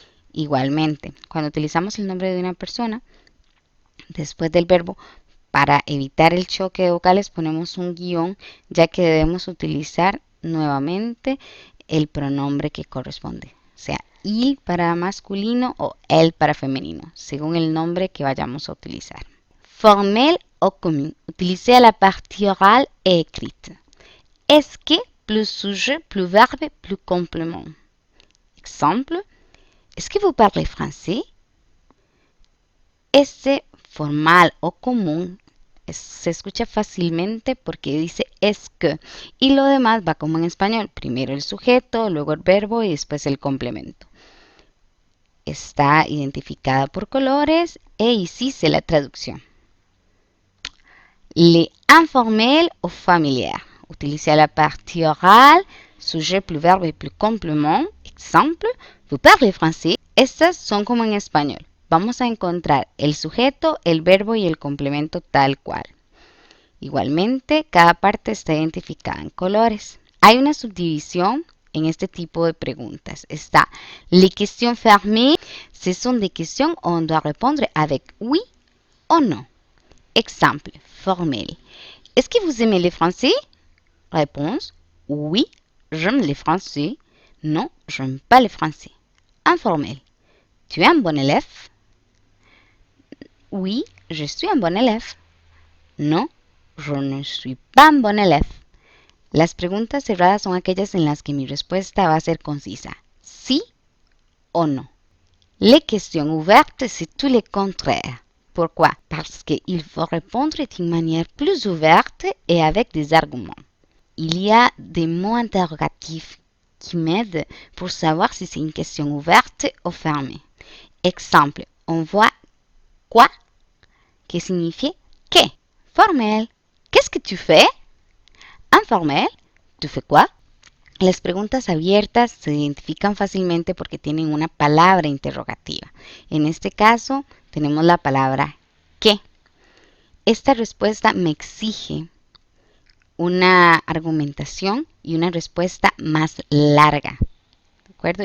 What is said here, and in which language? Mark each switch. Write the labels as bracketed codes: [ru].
[es] Igualmente, cuando utilizamos el nombre de una persona, después del verbo, para evitar el choque de vocales ponemos un guión, ya que debemos utilizar nuevamente el pronombre que corresponde, sea il para masculino o él para femenino, según el nombre que vayamos a utilizar. [fr] Formel o commun, utilisé à la partie orale et écrite. Est-ce que plus sujet, plus verbe, plus complément. Exemple. ¿Es que vous parlez français? [es] Este formal o común se escucha fácilmente porque dice es que y lo demás va como en español. Primero el sujeto, luego el verbo y después el complemento. Está identificada por colores e [fr] ici c'est la [es] traducción. [fr] Les informels ou familières. Utilisé à la partie orale, sujet plus verbe plus complément. Exemple, vous parlez français. [es] Estas son como en español. Vamos a encontrar el sujeto, el verbo y el complemento tal cual. Igualmente, cada parte está identificada en colores. Hay una subdivisión en este tipo de preguntas. Está [fr] les questions fermées. Ce sont des questions où on doit répondre avec oui ou non. Exemple formel. Est-ce que vous aimez le français? Réponse. Oui, j'aime le français. Non, j'aime pas le français. Informel. Tu es un bon élève? Oui, je suis un bon élève. No, je ne suis pas un bon élève. [es] Las preguntas cerradas son aquellas en las que mi respuesta va a ser concisa. Sí o no. [fr] Les questions ouvertes, c'est tout le contraire. Pourquoi? Parce qu'il faut répondre d'une manière plus ouverte et avec des arguments. Il y a des mots interrogatifs qui m'aident pour savoir si c'est une question ouverte ou fermée. Exemple, on voit quoi, qui signifie que. Formel, qu'est-ce que tu fais? Informel, Tu fais quoi? [es] Las preguntas abiertas se identifican fácilmente porque tienen una palabra interrogativa. En este caso, tenemos la palabra ¿qué? Esta respuesta me exige una argumentación y una respuesta más larga, ¿de acuerdo?